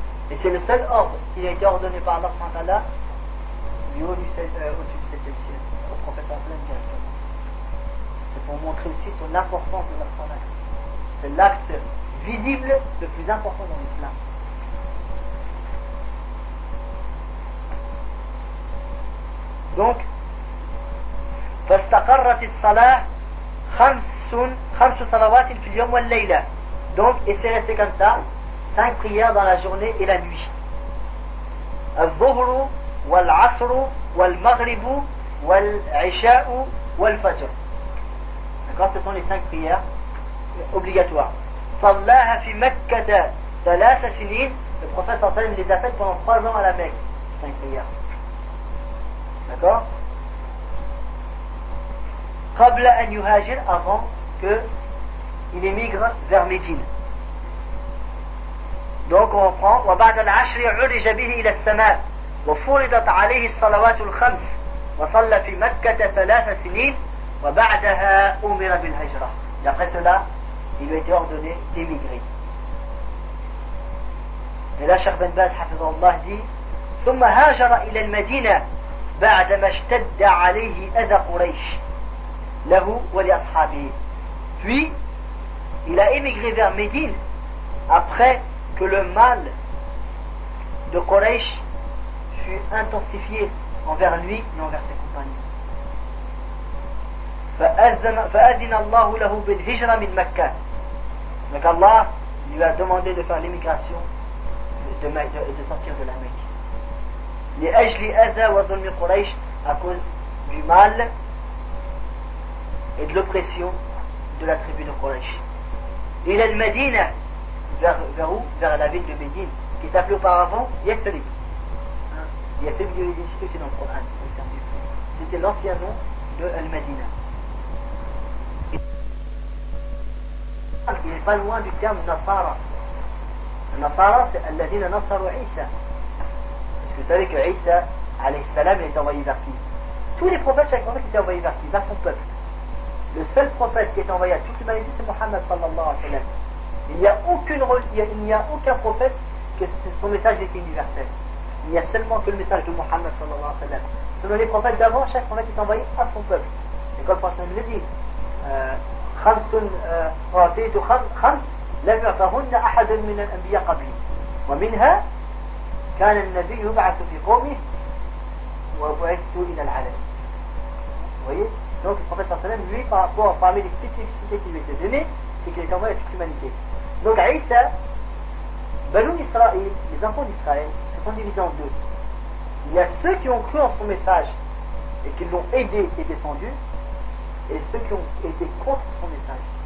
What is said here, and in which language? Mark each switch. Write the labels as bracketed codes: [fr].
[fr] Et c'est le seul ordre qui a été ordonné par Allah subhanahu wa ta'ala au-dessus du septième ciel, au prophète Abdelham directement. C'est pour montrer aussi son importance de la salat. C'est l'acte visible le plus important dans l'islam. Donc, [ar] فاستقرت الصلاة خمس صلوات في اليوم والليلة. [fr] Donc, et c'est resté comme ça, cinq prières dans la journée et la nuit. [ar] الظهر والعصر والمغرب والعشاء والفجر. [fr] D'accord, ce sont les cinq prières obligatoires. [ar] صلاها في مكة ثلاث سنين. [fr] Le prophète [ar] صلى الله عليه وسلم [fr] les a faites pendant trois ans à la Mecque. Cinq prières. D'accord. [ar] قبل أن يهاجر, [fr] avant que il émigre vers Médine. Donc on reprend. [ar] وبعد العشر عرج به إلى السماء وفرضت عليه الصلوات الخمس وصلى في مكة ثلاث سنين وبعدها أمر بالهجرة. [fr] Et après cela, il lui a été ordonné d'émigrer. Et là, Cheikh Ben Baz, hafizahullah, dit: [ar] ثم هاجر إلى المدينة بعدما اشتد عليه أذى قريش له ولأصحابه. [fr] Puis, il a émigré vers Médine après que le mal de Quraysh fut intensifié envers lui et envers ses compagnons. [ar] فأذن الله له بالهجرة من مكة. [fr] Donc Allah lui a demandé de faire l'émigration de sortir de la Mecque. [ar] لأجل أذى وظلم قريش, [fr] à cause du mal et de l'oppression de la tribu de Quraysh. [ar] إلى المدينة. [fr] Vers où? Vers la ville de Médine, qui s'appelait auparavant Yathrib. Yathrib, il est cité aussi dans le Coran. C'était l'ancien nom de Al-Madina. Il n'est pas loin du terme Nasara. Nasara, c'est Al-Ladina Nasaru Isa. Parce que vous savez que Isa, alayhi salam, est envoyé vers qui? Tous les prophètes, chaque prophète, étaient envoyés vers qui? Vers son peuple. Le seul prophète qui est envoyé à toute l'humanité, c'est Mohammed sallallahu alayhi wa sallam. Il n'y a aucun prophète que son message était universel. Il n'y a seulement que le message de Mohammed sallallahu alayhi wa sallam. Selon les prophètes d'avant, chaque prophète est envoyé à son peuple. Et comme le prophète le dit, [ar] خَمْسٌ رَاتَيْتُ خَمْسٌ لَمْ يَعْطَهُنَّ أَحَدٌ مِنَ الْأَنْبِيَ قَبْلِ وَمِنْهَا كَانَ النَّبِيُّ يُبْعَثُ فِي قَوْمِهِ وَبُعِثُ إِلَى الْعَالَمِ. [fr] Vous voyez ? Donc le prophète sallallahu alayhi wa sallam, lui, parmi les spécificités qui lui étaient données, c'est qu'il est envoyé à toute l'humanité. Donc Isa, Banu Israël, les enfants d'Israël, se sont divisés en deux. Il y a ceux qui ont cru en son message et qui l'ont aidé et défendu, et ceux qui ont été contre son message.